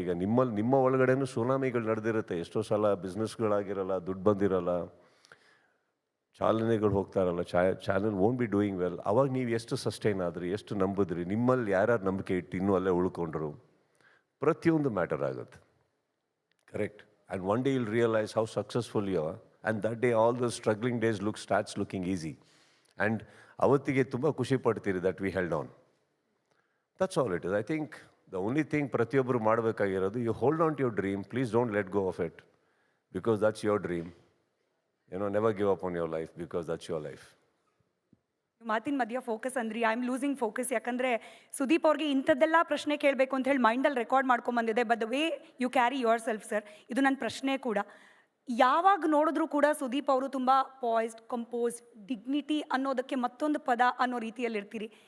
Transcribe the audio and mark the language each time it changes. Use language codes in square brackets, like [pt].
[kn] ಈಗ ನಿಮ್ಮ ಒಳಗಡೆನೂ ಸುನಾಮಿಗಳು ನಡೆದಿರುತ್ತೆ. ಎಷ್ಟೋ ಸಲ ಬಿಸ್ನೆಸ್ಗಳಾಗಿರಲ್ಲ, ದುಡ್ಡು ಬಂದಿರಲ್ಲ, ಚಾಲನೆಗಳು ಹೋಗ್ತಾ ಇರಲ್ಲ, [en] Channel won't be doing well. [kn] ಅವಾಗ ನೀವು ಎಷ್ಟು ಸಸ್ಟೈನ್ ಆದ್ರಿ, ಎಷ್ಟು ನಂಬಿದ್ರಿ, ನಿಮ್ಮಲ್ಲಿ ಯಾರ್ಯಾರು ನಂಬಿಕೆ ಇಟ್ಟು ಇನ್ನೂ ಅಲ್ಲೇ ಉಳ್ಕೊಂಡ್ರು, ಪ್ರತಿಯೊಂದು ಮ್ಯಾಟರ್ ಆಗುತ್ತೆ. [en] Correct. And one day you'll realize how successful you are, and that day all those struggling days starts looking easy. And [kn] ಅವತ್ತಿಗೆ ತುಂಬ ಖುಷಿ ಪಡ್ತೀರಿ [en] that we held on. That's all it is. I think the only thing [kn] ಪ್ರತಿಯೊಬ್ಬರು ಮಾಡಬೇಕಾಗಿರೋದು, [en] you hold on to your dream, please don't let go of it, because that's your dream. Never give up on your life, because that's your life. [kn] ಮಾತಿನ ಮಧ್ಯ focus ಅಂದ್ರಿ, [en] I am losing focus. [kn] ಯಾಕಂದರೆ ಸುದೀಪ್ ಅವ್ರಿಗೆ ಇಂಥದ್ದೆಲ್ಲ ಪ್ರಶ್ನೆ ಕೇಳಬೇಕು ಅಂತ ಹೇಳಿ ಮೈಂಡಲ್ಲಿ record ಮಾಡ್ಕೊಂಬಂದಿದೆ. [en] but the way you carry yourself sir, [kn] ಇದು ನನ್ನ ಪ್ರಶ್ನೆ ಕೂಡ. ಯಾವಾಗ ನೋಡಿದ್ರೂ ಕೂಡ ಸುದೀಪ್ ಅವರು ತುಂಬ ಪಾಯ್ಸ್ಡ್, ಕಂಪೋಸ್ಡ್, ಡಿಗ್ನಿಟಿ ಅನ್ನೋದಕ್ಕೆ ಮತ್ತೊಂದು ಪದ ಅನ್ನೋ ರೀತಿಯಲ್ಲಿ ಇರ್ತೀರಿ.